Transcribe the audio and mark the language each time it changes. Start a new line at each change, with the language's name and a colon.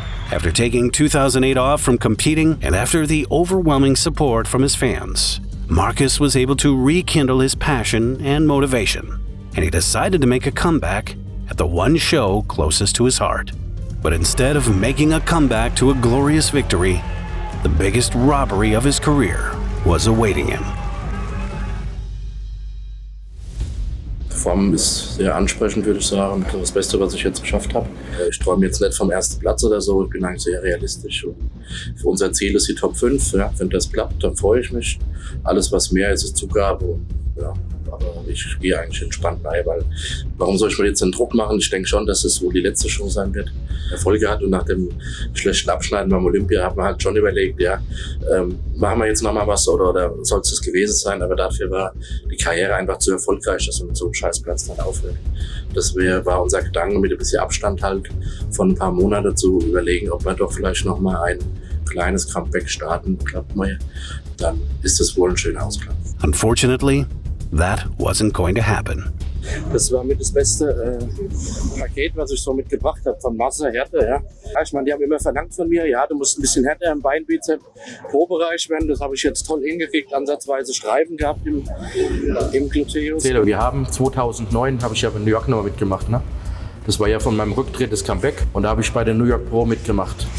English: After taking 2008 off from competing and after the overwhelming support from his fans, Markus was able to rekindle his passion and motivation, and he decided to make a comeback at the one show closest to his heart. But instead of making a comeback to a glorious victory, the biggest robbery of his career was awaiting him.
German: Form ist sehr ansprechend, würde ich sagen. Das Beste, was ich jetzt geschafft habe. Ich träume jetzt nicht vom ersten Platz oder so. Ich bin eigentlich sehr realistisch. Und für unser Ziel ist die Top 5. Ja. Wenn das klappt, dann freue ich mich. Alles, was mehr ist, ist Zugabe. Und, ja. Aber ich gehe eigentlich entspannt bei, weil warum soll ich mir jetzt den Druck machen? Ich denke schon, dass es wohl die letzte Show sein wird. Erfolge hat und nach dem schlechten Abschneiden beim Olympia hat man halt schon überlegt, ja, machen wir jetzt nochmal was oder soll es das gewesen sein? Aber dafür war die Karriere einfach zu erfolgreich, dass man mit so einem Scheißplatz dann aufhört. Das war unser Gedanke, mit ein bisschen Abstand halt von ein paar Monaten zu überlegen, ob wir doch vielleicht nochmal ein kleines Comeback starten. Klappt mal, dann ist das wohl ein schöner Ausklang.
English: Unfortunately, that wasn't going to happen.
German: Das war mit das beste Paket, was ich so mitgebracht habe, von Masse, Härte. Ja. Ich meine, die haben immer verlangt von mir, ja, du musst ein bisschen härter im Beinbizep Pro-Bereich werden. Das habe ich jetzt toll hingekriegt, ansatzweise Streifen gehabt im Gluteus. Wir haben 2009, habe ich ja in New York nochmal mitgemacht, ne? Das war ja von meinem Rücktritt das Comeback und da habe ich bei der New York Pro mitgemacht.